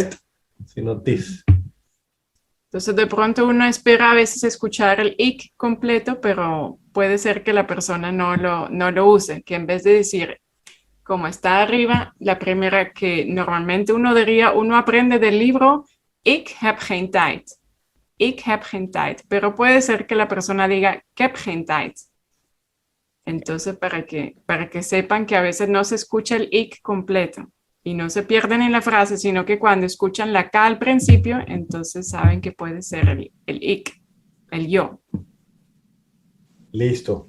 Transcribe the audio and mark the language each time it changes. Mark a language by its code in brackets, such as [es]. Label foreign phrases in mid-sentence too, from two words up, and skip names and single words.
[es] het, sino tis. Entonces de pronto uno espera a veces escuchar el ik completo, pero puede ser que la persona no lo use, que en vez de decir como está arriba, la primera que normalmente uno aprende del libro, [nl] ik heb geen tijd. Ik heb geen tijd. [es] Pero puede ser que la persona diga, [nl] ik heb geen tijd. [es] Entonces, para que sepan que a veces no se escucha el ik completo y no se pierden en la frase, sino que cuando escuchan la K al principio, entonces saben que puede ser el ik, el yo. Listo.